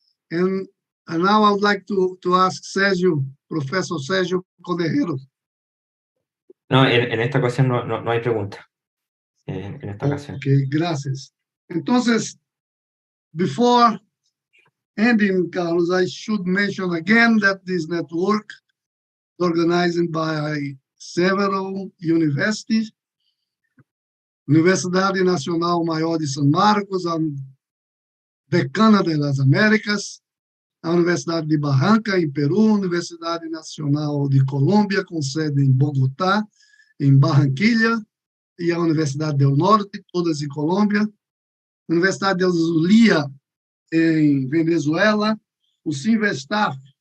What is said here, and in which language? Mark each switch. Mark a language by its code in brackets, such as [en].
[en] And now I would like to ask Sergio, Professor Sergio Cordero. [es] No, en esta ocasión no hay pregunta. En esta ocasión. Okay, gracias. [en] Entonces, before ending, Carlos, I should mention again that this network is organized by several universities. [pt] Universidade Nacional Maior de São Marcos, a Decana das Américas, a Universidade de Barranca, em Peru, Universidade Nacional de Colômbia, com sede em Bogotá, em Barranquilla, e a Universidade do Norte, todas em Colômbia, Universidade de Zulia, em Venezuela, o Sinvestaf